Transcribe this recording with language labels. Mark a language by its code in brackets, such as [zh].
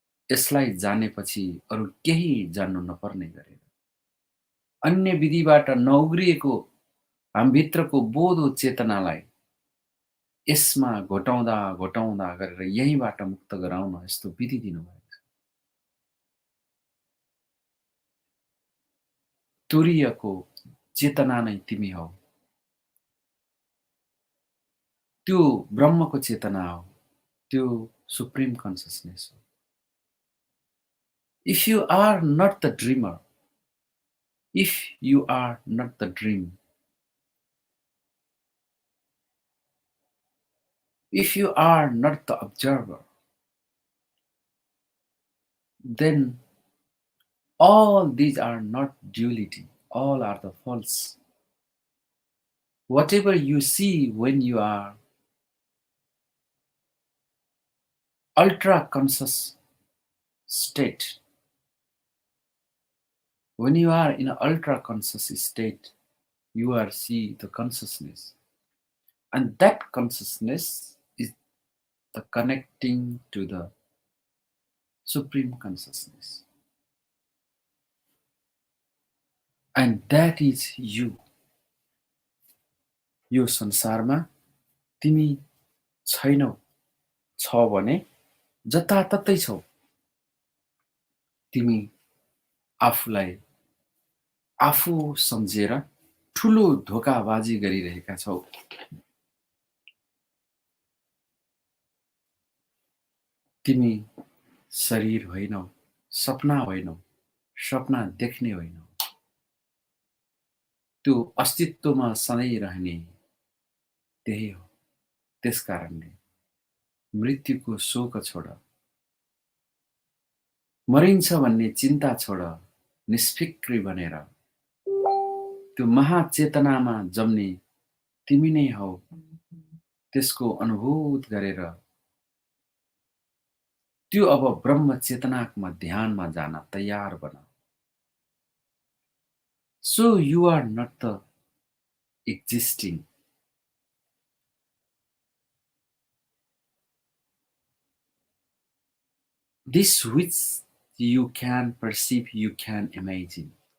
[ne] यसलाई जानेपछि अरू केही जान्नु नपर्ने गरेर अन्य विधिबाट नउग्रिएको हामीभित्रको बोधो चेतनालाई यसमा घोटाउँदा घोटाउँदा गरेर यहीँबाट मुक्त गराउन यस्तो विधि दिनुभएको छ। तुरीयको चेतना नै तिमी हौ, त्यो ब्रह्मको चेतना हो, त्यो [en] supreme consciousness [ne] हो। [en] If you are not the dreamer, if you are not the dream, if you are not the observer, then all these are not duality, all are the false. Whatever you see when you are ultra conscious state, when you are in an ultra conscious state, you are see the consciousness, and that consciousness is the connecting to the supreme consciousness, and that is you. [ne] यो संसारमा तिमी छैनौ, छ भने जताततै छौ। तिमी आफूलाई आफू सम्झेर ठुलो धोकाबाजी गरिरहेका छौ। तिमी शरीर होइनौ, सपना होइनौ, सपना देख्ने होइनौ। त्यो अस्तित्वमा सधैँ रहने त्यही हो। त्यसकारणले मृत्युको शोक छोड, मरिन्छ भन्ने चिन्ता छोड, निष्फिक्री बनेर त्यो महाचेतनामा जम्ने तिमी नै हौ, त्यसको अनुभूत गरेर त्यो अब ब्रह्म चेतनामा ध्यानमा जान तयार बन। [en] So you are not the existing. This which you can perceive, you can imagine.